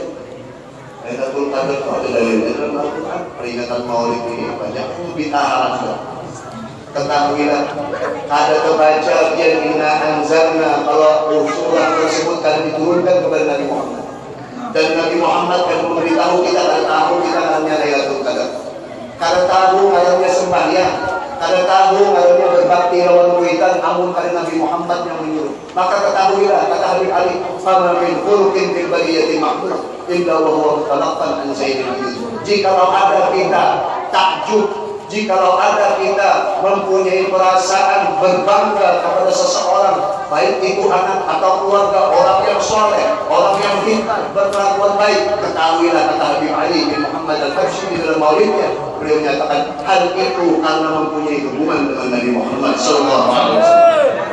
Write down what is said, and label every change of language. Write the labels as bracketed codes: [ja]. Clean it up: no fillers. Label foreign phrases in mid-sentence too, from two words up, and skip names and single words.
[id] Lailatul Qadar itu ada dalilnya dalam Al-Quran. Peringatan Maulid ini banyak bid'ah. Ketahuilah, ada kebaca biar [ar] إنا أنزلنا, [id] kalau surah tersebut kan diturunkan kepada Nabi Muhammad, dan Nabi Muhammad kan memberitahu kita dan tahu kita namanya Lailatul Qadar. [bjn] Karena tahu ngarannya sembahyang, karena tahu ngarannya berbakti lawan kuitan, namun karena Nabi Muhammad yang menyuruh. [id] Maka ketahuilah, kata Habib Ali, [ar] فما من خلق في البرية محمود إلا وهو متلقى عن سيد الوجود. [id] Jikalau ada kita takjub, jikalau ada kita mempunyai perasaan berbangga kepada seseorang, baik itu anak atau keluarga, orang yang soleh, orang yang pintar, berkelakuan baik, ketahuilah, kata Habib Ali bin Muhammad Al-Habsyi di dalam maulidnya, beliau menyatakan hal itu karena mempunyai hubungan dengan Nabi Muhammad [ar] صلى الله عليه وسلم.